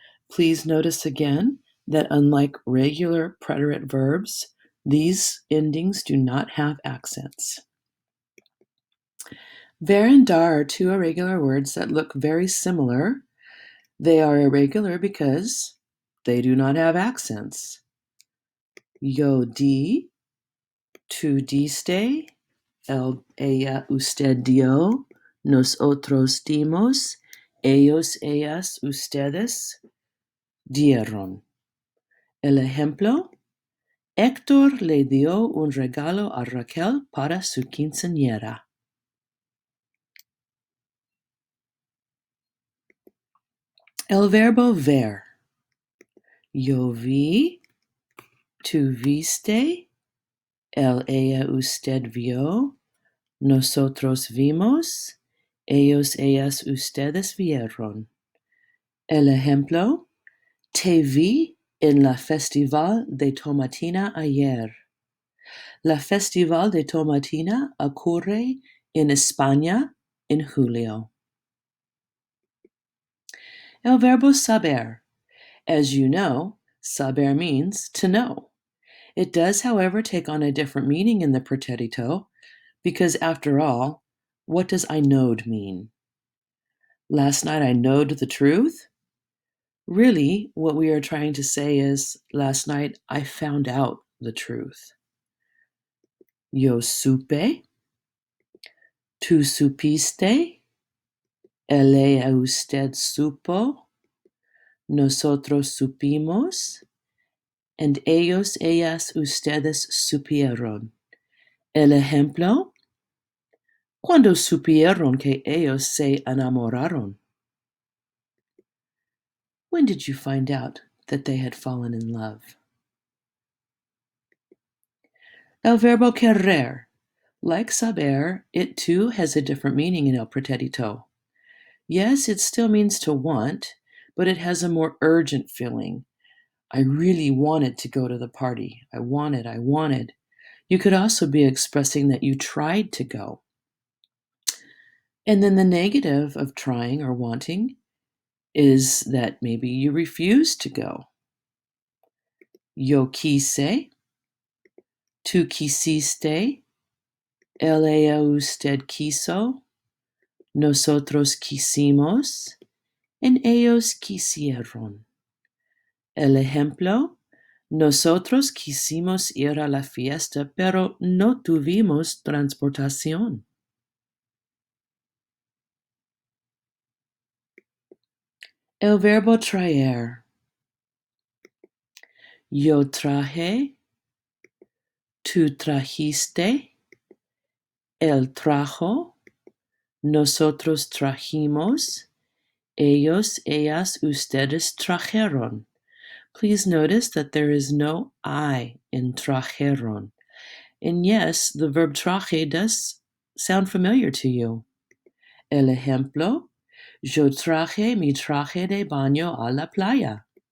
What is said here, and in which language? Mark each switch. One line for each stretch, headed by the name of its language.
English: Please notice again that unlike regular preterite verbs, these endings do not have accents. Ver and dar are two irregular words that look very similar. They are irregular because they do not have accents.
Spanish: Yo di, tú diste, él, ella, usted dio, nosotros dimos, ellos, ellas, ustedes dieron. El ejemplo: Héctor le dio un regalo a Raquel para su quinceañera. El verbo ver. Yo vi, tú viste, él, ella, usted vio, nosotros vimos, ellos, ellas, ustedes vieron. El ejemplo: te vi en la festival de tomatina ayer. La festival de tomatina ocurre en España en julio. El verbo saber.
English: As you know, saber means to know. It does, however, take on a different meaning in the preterito, because after all, what does I knowed mean? Last night I knowed the truth? Really, what we are trying to say is, last night I found out the truth.
Spanish: Yo supe, tú supiste, él, usted supo, nosotros supimos, and ellos, ellas, ustedes supieron. El ejemplo: cuando supieron que ellos se enamoraron.
English: When did you find out that they had fallen in love?
Spanish: El verbo querer.
English: Like saber, it too has a different meaning in el pretérito. Yes, it still means to want, but it has a more urgent feeling. I really wanted to go to the party. I wanted. You could also be expressing that you tried to go. And then the negative of trying or wanting is that maybe you refuse to go.
Spanish: Yo quise, tú quisiste, él, ella, usted quiso, nosotros quisimos, and ellos quisieron. El ejemplo: nosotros quisimos ir a la fiesta, pero no tuvimos transportación. El verbo traer. Yo traje, tú trajiste, él trajo, nosotros trajimos, ellos, ellas, ustedes trajeron.
English: Please notice that there is no I in trajeron. And yes, the verb traje does sound familiar to you.
Spanish: El ejemplo: yo traje mi traje de baño a la playa.